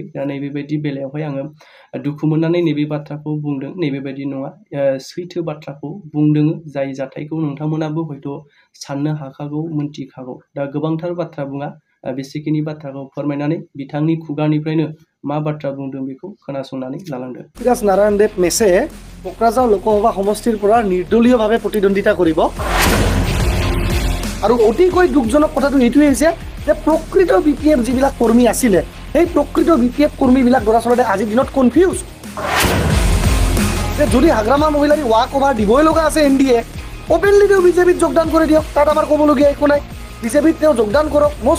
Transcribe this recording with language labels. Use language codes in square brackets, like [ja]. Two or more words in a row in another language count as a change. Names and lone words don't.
[brx] दा नैबेबायदि बेलायावहाय आङो दुखु मोननानै नैबे बाथ्राखौ बुंदों। नैबेबायदि नङा, सैथो बाथ्राखौ बुंदों जाय जाथायखौ नोंथांमोनाबो हयथ' साननो हाखागौ, मोनथिखागौ। दा गोबांथार बाथ्रा बुङा बेसेखिनि बाथ्राखौ फोरमायनानै बिथांनि खुगानिफ्रायनो मा बाथ्रा बुंदों बेखौ खोनासंनानै लालांदो। [as] পৃথ্বীৰাজ নাৰায়ণ দেৱ মেছে কোকৰাঝাৰ লোকসভা সমষ্টিৰ পৰা নিৰ্দলীয়ভাৱে প্ৰতিদ্বন্দ্বিতা কৰিব। আৰু অতিকৈ দুখজনক কথাটো এইটোৱেই হৈছে যে প্ৰকৃত BPF যিবিলাক কৰ্মী আছিলে সেই প্ৰকৃত BPF কৰ্মীবিলাক দৰাচলতে আজিৰ দিনত কনফিউজ যে যদি হাগ্ৰামা মহিলাৰী [en] walk over [as] দিবই লগা আছে NDA অপেনলি তেওঁ বিজেপিত যোগদান কৰি দিয়ক, তাত আমাৰ ক'বলগীয়া একো নাই, বিজেপিত তেওঁ যোগদান কৰক।